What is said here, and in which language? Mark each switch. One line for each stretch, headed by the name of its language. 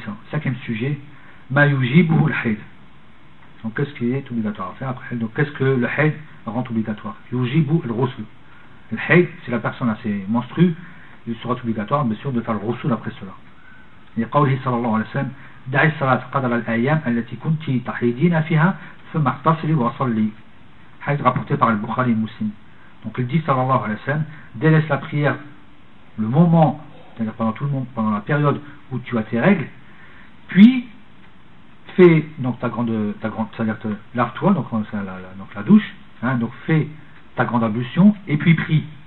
French: Cinquième sujet,
Arabic: ma yujibu al-haid.
French: Donc qu'est-ce qui est obligatoire à faire après elle? Donc qu'est-ce que le haid rend obligatoire?
Arabic: Yujibu al-rusul.
French: Le haid, si la personne a ses menstrues, il sera obligatoire, bien sûr, de faire le rusul après cela.
Arabic: Et قوله صلى الله عليه وسلم دع الصلاة قدر الأيام التي كنت تحيدين فيها ثم اغتسلي وصلي.
French: Hadith rapporté par le Bukhari et Muslim. Donc il dit
Arabic: صلى الله عليه وسلم,
French: délaisse la prière le moment, c'est-à-dire pendant tout le monde, pendant la période où tu as tes règles, puis fais donc ta grande, c'est-à-dire lave-toi, donc la douche, donc fais ta grande ablution, et puis prie.